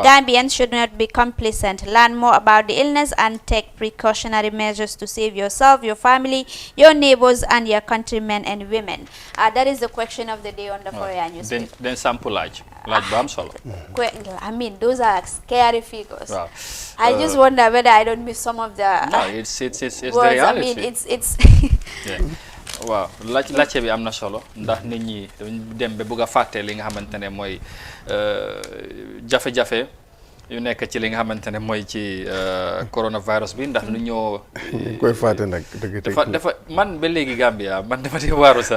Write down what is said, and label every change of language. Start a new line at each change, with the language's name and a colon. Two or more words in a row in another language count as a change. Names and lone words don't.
English: Gambians should not be complacent. Learn more about the illness and take precautionary measures to save yourself, your family, your neighbors, and your countrymen and women. That is the question of the day on the Korean newspaper. Then sample large bam solo. I mean, those are scary figures. Wow. I just wonder whether I don't miss some of the. No, it's the words. reality. I mean, it's. Yeah.
Wolof: Waaw laajte bi am na solo ndax nit ñi dem ba bëgg a fàtte li nga xamante ne mooy jafe-jafe yu nekk ci li nga xamante ne mooy ci coronavirus bi ndax nu ñoo koy fàtte nag dëgg dafa man ba léegi Gambia man dafa di waaru sax